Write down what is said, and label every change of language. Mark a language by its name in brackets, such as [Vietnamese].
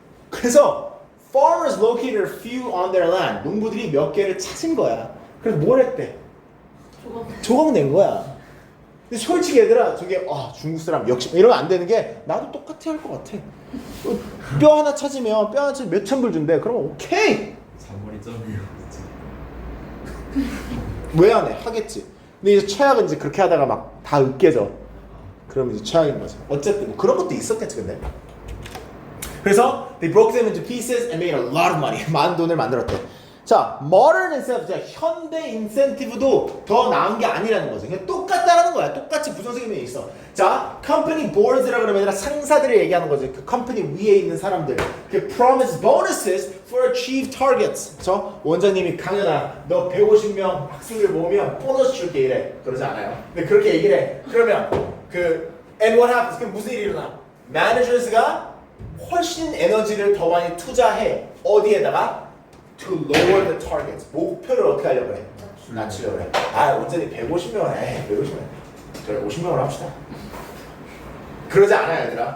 [Korean] 그래서 [English] farmers located a few on their land. [Korean] 농부들이 몇 개를 찾은 거야. 그래서 뭘 했대? 조각 낸 거야. 근데 솔직히 얘들아 저게 중국 사람 역시 이러면 안 되는 게 나도 똑같이 할 것 같아. 뼈 하나 찾으면 몇천 불 준대. 그러면 오케이. 잔머리 점이요. 왜 안 해? 하겠지. 근데 이제 최악은 이제 그렇게 하다가 막 다 으깨져. 그러면 이제 최악인 거죠. 어쨌든 뭐 그런 것도 있었겠지 근데. 그래서 [English] they broke them into pieces and made a lot of money. [Korean] 많은 돈을 만들었대. 자, [English] modern incentive, [Korean] 현대 인센티브도 더 나은 게 아니라는 거죠. 그냥 똑같다라는 거야. 똑같이 부정적인 면이 있어. 자, company boards라고 그러면 아니라 상사들을 얘기하는 거죠. 그 company 위에 있는 사람들. [English] 그 promise bonuses for achieved targets. [Korean] 그렇죠? 원장님이 강연아, 너 150명 학생들 모으면 보너스 줄게 이래. 그러지 않아요. 근데 그렇게 얘기를 해. 그러면 [English] and what happens? [Korean] 그럼 무슨 일이 일어나? managers가 훨씬 에너지를 더 많이 투자해. 어디에다가? [English] To lower the targets. [Korean] 목표를 어떻게 하려고 해? 낮추려고 해. 원장님 150명 해. 150명. 저희 50명으로 합시다. 그러지 않아요, 얘들아.